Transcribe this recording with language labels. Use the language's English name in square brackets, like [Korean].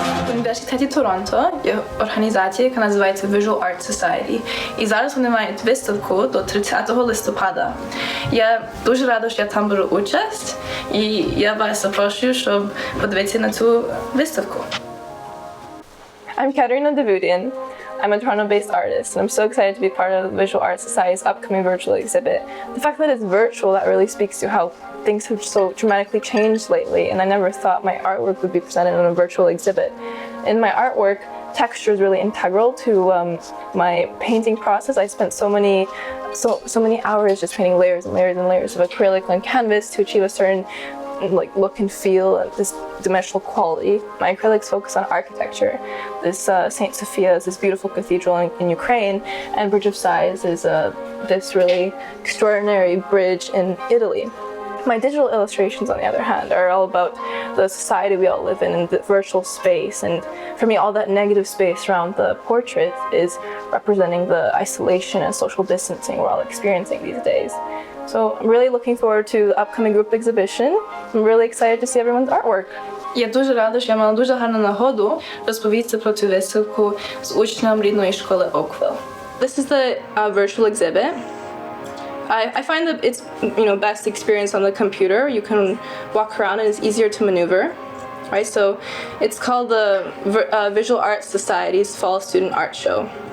[Ukrainian] університеті Торонто є організація, яка називається Visual Art Society. І зараз вони мають виставку до 30 листопада. Я дуже рада, що я там беру участь, і я вас запрошую, щоб подивитися на цю виставку. [English] I'm Katharina Davoudian. I'm a Toronto-based artist, and I'm so excited to be part of the Visual Art Society's upcoming virtual exhibit. The fact that it's virtual, that really speaks to how things have so dramatically changed lately, and I never thought my artwork would be presented in a virtual exhibit. In my artwork, texture is really integral to my painting process. I spent so many hours just painting layers and layers and layers of acrylic on canvas to achieve a certain look and feel, this dimensional quality. My acrylics focus on architecture. This Saint Sophia is this beautiful cathedral in Ukraine, and Bridge of Sighs is this really extraordinary bridge in Italy. My digital illustrations, on the other hand, are all about the society we all live in and the virtual space. And for me, all that negative space around the portrait is representing the isolation and social distancing we're all experiencing these days. So I'm really looking forward to the upcoming group exhibition. I'm really excited to see everyone's artwork. [Ukrainian] Я дуже рада, що я мала дуже гарну нагоду розповісти про цю виставку з учнем рідної школи Oakville. [English] This is the virtual exhibit. I find that it's best experience on the computer. You can walk around and it's easier to maneuver, right? So it's called the Visual Art Society's Fall Student Art Show.